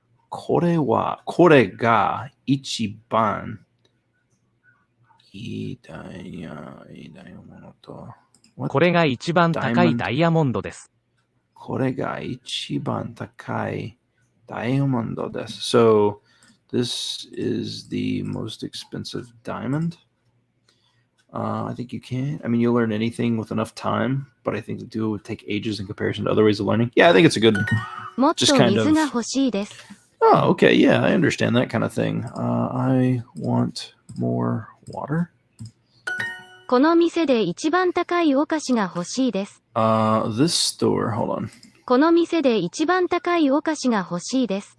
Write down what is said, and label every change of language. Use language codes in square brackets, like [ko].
[ja] これが一番いいダイヤモンド。これが一番高いダイヤモンドです。これが一番高いダイヤモンドです。 [en] So, this is the most expensive diamond. I think you can. I mean, you'll learn anything with enough time, but I think the Duo would take ages in comparison to other ways of learning. Yeah, I think it's a good. [ja] もっ [en] Just [ja] と [en] kind [ja] 水 [en] of- [ja] が欲しいです。 [en] Oh, okay. Yeah, I understand that kind of thing. I want more water. [ja] この店で一番高いお菓子が欲しいです。 [en] This store. Hold on. [ja] この店で一番高いお菓子が欲しいです。